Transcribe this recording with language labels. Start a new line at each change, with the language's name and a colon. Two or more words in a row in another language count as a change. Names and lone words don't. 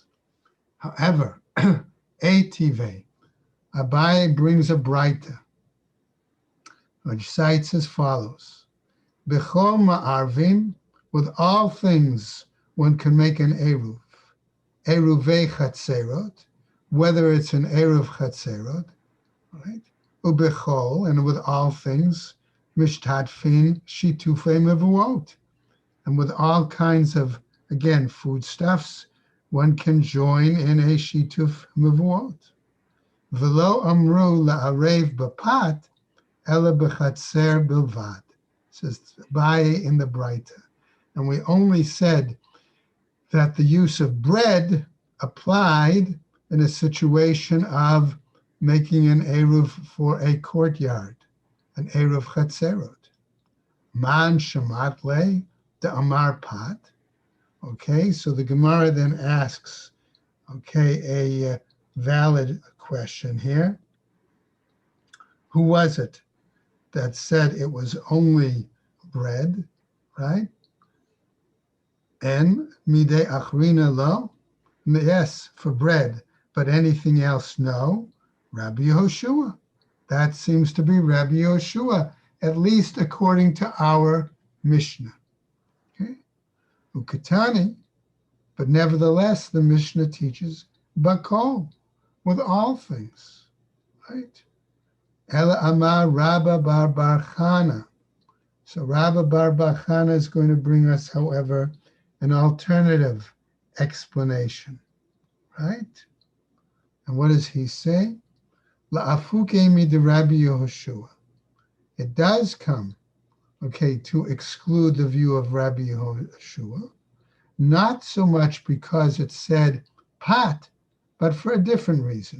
English: However, Ative, Abaye brings a Braita, which cites as follows.
Hebrew: בכל מערבין,
English: with all things one can make an eruv.
Hebrew: עירובי חצרות,
English: whether it's an
Hebrew: עירוב חצרות,
English: right? Ubechol, and with all things,
Hebrew: משתתפין שיתופי מבואות.
English: And with all kinds of, again, foodstuffs, one can join in a
Hebrew: שיתוף מבואות. ולא אמרו לערב בפת אלא בחצר בלבד,
English: says Abaye in the Braita. And we only said that the use of bread applied in a situation of making an eruv for a courtyard, an
Hebrew: עירוב חצרות.
Aramaic: מאן שמעת ליה דאמר פת.
English: Okay, so the Gemara then asks, okay, a valid question here. Who was it that said it was only bread, right?
Aramaic: And מידי אחרינא לא?
English: Yes, for bread, but anything else, no. Rabbi Yehoshua. That seems to be Rabbi Yehoshua, at least according to our Mishnah. Okay? Ukatani, but nevertheless, the Mishnah teaches bakol, with all things, right?
Aramaic: אלא אמר רבה בר בר חנה.
English: So Rabba bar bar Chana is going to bring us, however, an alternative explanation, right? And what does he say?
Aramaic: לאפוקי מדרבי יהושע.
English: It does come, okay, to exclude the view of Rabbi Yehoshua, not so much because it said pat, but for a different reason.